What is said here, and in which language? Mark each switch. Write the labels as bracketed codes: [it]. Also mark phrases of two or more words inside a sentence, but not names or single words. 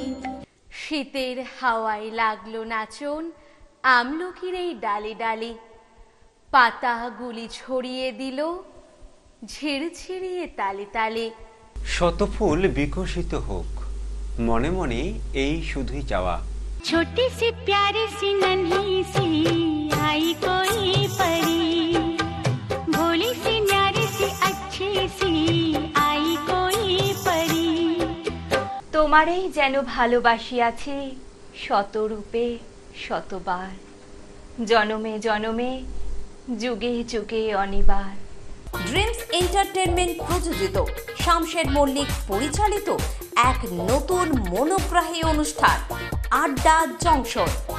[bn] শীতের হাওয়ায় লাগলো নাচন আমলকির এই ডালে ডালে, পাতাগুলি ছড়িয়ে দিল ঝিরঝিরিয়ে তালে তালে। শতফুল বিকশিত হোক, মনে মনে এই শুধুই চাওয়া। [hi] छोटी सी प्यारी सी नन्ही सी आई कोई परी, भोली सी न्यारी सी अच्छी सी आई कोई परी। [bn] তোমারেই যেন ভালোবাসিয়াছি শতরূপে শতবার, জনমে জনমে যুগে যুগে অনিবার। ড্রিমস এন্টারটেনমেন্ট প্রযোজিত, শামশের মল্লিক পরিচালিত এক নতুন মনোগ্রাহী অনুষ্ঠান আড্ডা জংশন।